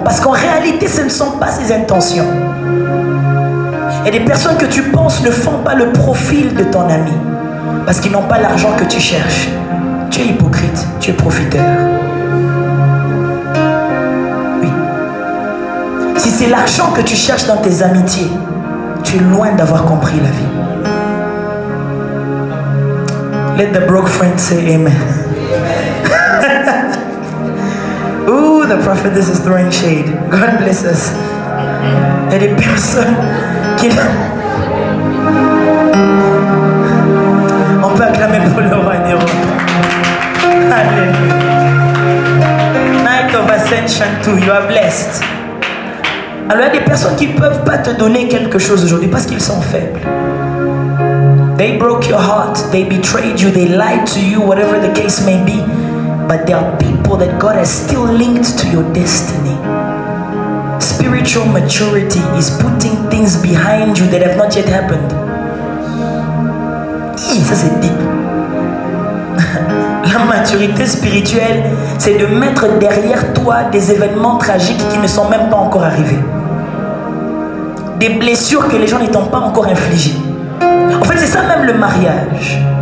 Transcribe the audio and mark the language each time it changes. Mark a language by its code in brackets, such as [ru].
[fr] Parce qu'en réalité, ce ne sont pas ses intentions. Et des personnes que tu penses ne font pas le profil de ton ami. Parce qu'ils n'ont pas l'argent que tu cherches. Tu es hypocrite, tu es profiteur. Oui. Si c'est l'argent que tu cherches dans tes amitiés, tu es loin d'avoir compris la vie. [en] Let the broke friend say amen. Ooh, the prophetess is throwing shade. God bless us. [fr] Il y a des personnes qui... On peut acclamer pour le roi Néron. Alléluia. [en] Night of Ascension too, you are blessed. [fr] Alors il y a des personnes qui ne peuvent pas te donner quelque chose aujourd'hui parce qu'ils sont faibles. [en] They broke your heart, they betrayed you, they lied to you, whatever the case may be. But there are people that God has still linked to your destiny. Spiritual maturity is putting things behind you that have not yet happened. [fr] Ça c'est deep. La maturité spirituelle, c'est de mettre derrière toi des événements tragiques qui ne sont même pas encore arrivés. Des blessures que les gens ne t'ont pas encore infligées. En fait, c'est ça même le mariage.